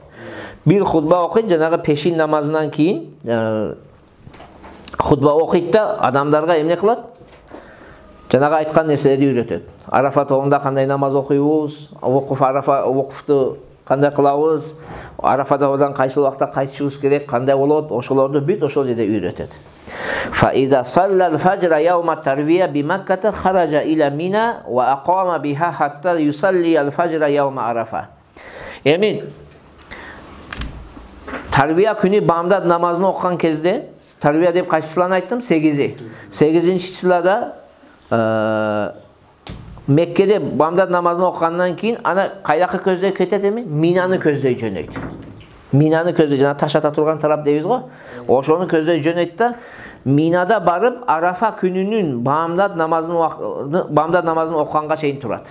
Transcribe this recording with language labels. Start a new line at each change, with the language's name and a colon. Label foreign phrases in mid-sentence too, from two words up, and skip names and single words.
Kyrgyz: Бир хутба окуйт, жанагы пешин намазынан кийин хутба окуйт да адамдарга эмне кылат? Жанагы айткан нерселерди үйрөтөт. Арафат оңда кандай намаз окуйбуз, вукуфту кандай кылабыз, Арафада одан кайсы убакта кайтышыбыз керек, кандай болот, ошолорду бүт ошол жерде үйрөтөт.
Arabic: فإذا صلى الفجر يوم التروية بمكة خرج إلى منى وأقام بها حتى يصلي الفجر يوم عرفة.
Kyrgyz: Emin tarbiya күнү бамдат намазын окуган кезде, тарбия деп кайсыларын айттым? 8. 8-числада Меккеде бамдат намазын окугандан кийин ана кайдакы көздөй кетет эми? Минаны көздөй жөнөйт. Минаны көздөй, жана таш ата турган тарап дейбиз го. Ошону көздөй жөнөйт да Минада барып Арафа күнүнүн бамдат намазын окуганга чейин турат.